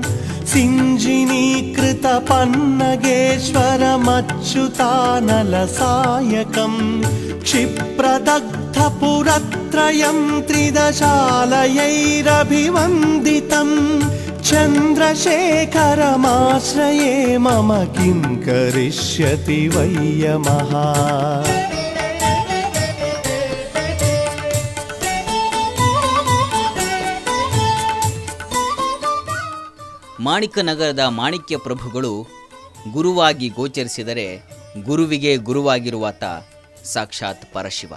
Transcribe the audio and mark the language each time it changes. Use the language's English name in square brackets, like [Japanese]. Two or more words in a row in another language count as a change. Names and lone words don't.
[Sanskrit] सिञ्जिनीकृतपन्नगेश्वरमच्युतानलसायकं क्षिप्रदग्धपुरत्रयं त्रिदशालयैरभिवन्दितं चन्द्रशेखरमाश्रये मम किं करिष्यति वै यमः [Kannada] ಮಾಣಿಕ್ಯನಗರದ ಮಾಣಿಕ್ಯ ಪ್ರಭುಗಳು ಗುರುವಾಗಿ ಗೋಚರಿಸಿದರೆ ಗುರುವಿಗೆ ಗುರುವಾಗಿರುವಾತ ಸಾಕ್ಷಾತ್ ಪರಶಿವ.